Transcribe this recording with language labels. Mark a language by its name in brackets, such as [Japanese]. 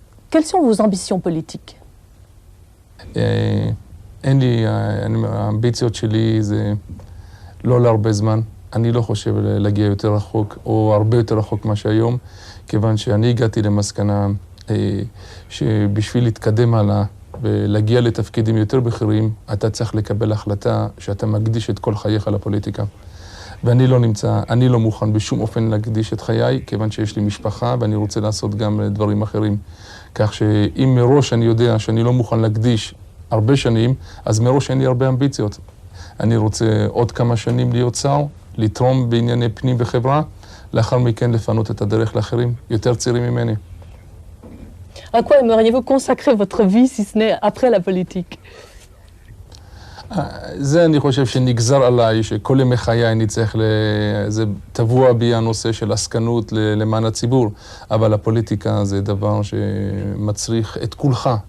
[French] Quelles sont vos ambitions politiques? [Hebrew] אין לי, האמביציות שלי זה לא להרבה זמן. אני לא חושב להגיע יותר רחוק, או הרבה יותר רחוק מה שהיום, כיוון שאני הגעתי למסקנה שבשביל להתקדם הלאה ולהגיע לתפקידים יותר בכירים, אתה צריך לקבל החלטה שאתה מקדיש את כל חייך לפוליטיקה. ואני לא נמצא, אני לא מוכן בשום אופן להקדיש את חיי, כיוון שיש לי משפחה ואני רוצה לעשות גם דברים אחרים. כך שאם מראש אני יודע שאני לא מוכן להקדיש הרבה שנים, אז מראש אין לי הרבה אמביציות. אני רוצה עוד כמה שנים להיות שר, לתרום בענייני פנים וחברה, לאחר מכן לפנות את הדרך לאחרים, יותר צעירים ממני. [French] À quoi aimeriez-vous consacrer votre vie, si ce n'est après la politique? [Hebrew] זה אני חושב שנגזר עליי, שכל ימי חיי אני צריך, זה טבוע בי הנושא של עסקנות למען הציבור, אבל הפוליטיקה זה דבר שמצריך את כולך.